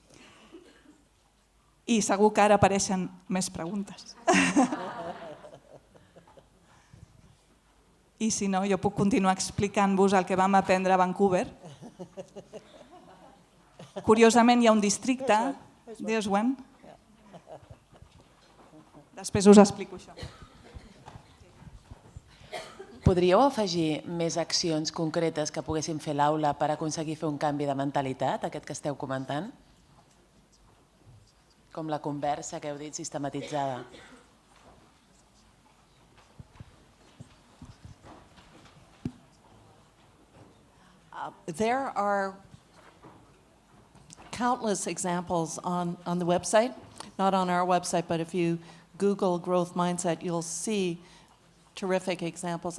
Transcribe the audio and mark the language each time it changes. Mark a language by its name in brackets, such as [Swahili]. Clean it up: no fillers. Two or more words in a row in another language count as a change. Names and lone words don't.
[Catalan] I segur que ara apareixen més preguntes. I si no, jo puc continuar explicant-vos el que vam aprendre a Vancouver. Curiosament hi ha un districte, [English] there's one. [Catalan] Després us explico això. Podríeu afegir més accions concretes que poguessin fer l'aula per aconseguir fer un canvi de mentalitat, aquest que esteu comentant? Com la conversa que heu dit sistematitzada. [English] There are countless examples on the website, not on our website, but if you Google growth mindset, you'll see terrific examples.